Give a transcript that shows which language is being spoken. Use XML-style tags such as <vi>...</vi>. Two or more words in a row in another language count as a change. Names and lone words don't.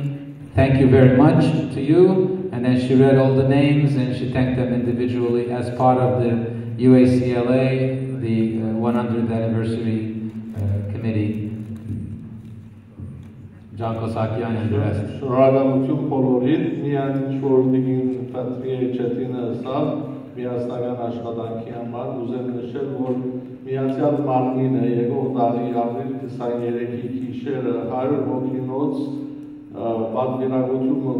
<en>Thank you very much to you. And then she read all the names and she thanked them individually as part of the UACLA, the 100th anniversary committee. Jan Kosakyan and the rest.</en> <hy>Շնորհակալություն բոլորին, միայն ինչ-որ դիգին Ֆեթիե Չետինը ասավ, միասնական աշխատանքի համար, ուզեմ նշել, որ Միացյալ Մարմինը եկող տարի ապրիլ 23-ի գիշերը 100 հոգինոց պատվիրակություն</hy>